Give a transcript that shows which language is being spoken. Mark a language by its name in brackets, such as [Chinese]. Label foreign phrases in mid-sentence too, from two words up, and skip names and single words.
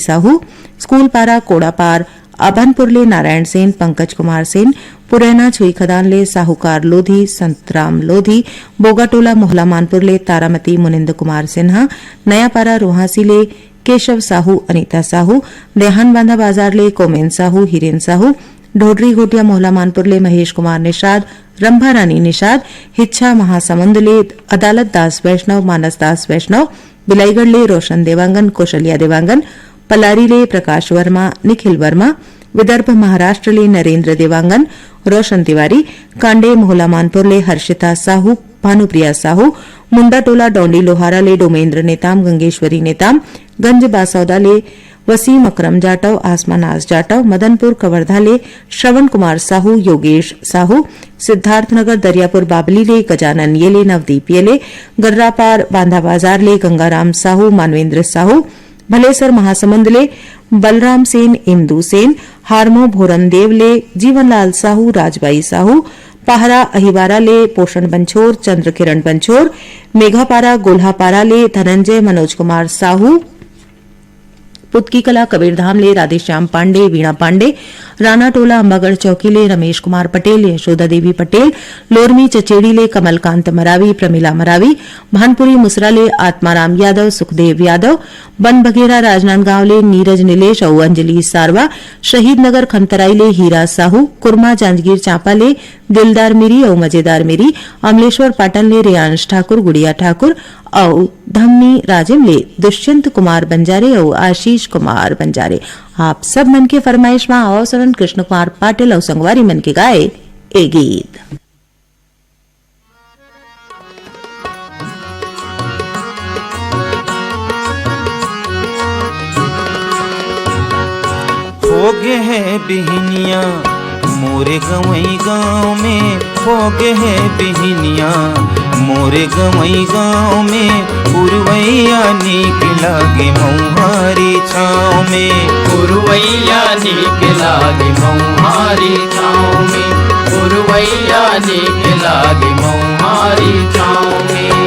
[Chhattisgarhi] साहू, स्कूल पारा कोड़ापार अभनपुर ले नारायण सेन, पंकज कुमार सेन, पुरैना छुई खदान ले साहूकार लोधी, संतराम लोधी, बोगाटोला मोहला मानपुर ले तारामती मुनिंद कुमार सिन्हा, नयापारा रोहासी ले केशव साहू, अनीता साहू, देहान बांधा बाजार ले कोमेन साहू, हिरेन साहू, ढोडरी घोटिया मोहला मानपुर ले महेश कुमार निषाद, रंभा रानी निषाद, हिच्छा महासमुंद ले अदालत दास वैष्णव, मानस दास वैष्णव, बिलाईगढ़ ले रोशन देवांगन, कौशल्या देवांगन, पलारी ले प्रकाश वर्मा, निखिल वर्मा, विदर्भ महाराष्ट्र ले नरेंद्र देवांगन, रोशन तिवारी, कांडे मोहला मानपुर ले हर्षिता साहू, भानुप्रिया साहू, मुंडा टोला डोंडी लोहारा ले डोमेंद्र नेताम, गंगेश्वरी नेताम, गंज बासौदा ले वसीम अकरम जाटव, आसमानाज जाटव, मदनपुर कवर्धा ले श्रवण कुमार साहू, योगेश साहू, सिद्धार्थनगर दरियापुर बाबली ले गजानन ये ले नवदीप ये ले, गर्रापार बांधा बाजार ले गंगाराम साहू, मानवेंद्र साहू, भलेसर महासमुंद ले बलराम सेन, इंदू सेन, हारमो भोरन देव ले जीवनलाल साहू, राजबाई साहू, पहरा अहिवारा ले पोषण बंछोर, चंद्र किरण बंछोर, मेघापारा गोल्हापारा ले धनंजय मनोज कुमार साहू, पुतकी कला कबीरधाम ले राधेश्याम पांडे, वीणा पांडे, राणा टोला अंबागढ़ चौकी ले रमेश कुमार पटेल, यशोदा देवी पटेल, लोरमी चचेड़ी ले कमलकांत मरावी, प्रमिला मरावी, भानपुरी मुसरा ले आत्माराम यादव, सुखदेव यादव, बन बघेरा राजनांदगांव ले नीरज नीलेश और अंजलि सारवा, शहीद नगर खंतराई ले हीरा साहू, कुरमा जांजगीर चांपा ले दिलदार मिरी और मजेदार मिरी, अमलेश्वर पाटन ले रियांश ठाकुर, गुड़िया ठाकुर और धमनी राजिम ले दुष्यंत कुमार बंजारे और आशीष कुमार बंजारे। आप सब मन के फरमाइश में आओ सरन कृष्ण कुमार पाटिल और संगवारी मन के गाए ए गीत। हो गे है बिहनिया मोरे गवई गाँव में, हो गे है बिहनिया मोरे गवई गाँव में, पुरवैया नीक लागे मऊहारी छाँव में, पुरवैया नीक लागे मऊहारी छाँव में, पुरवैया नीक लागे मऊहारी छाँव में।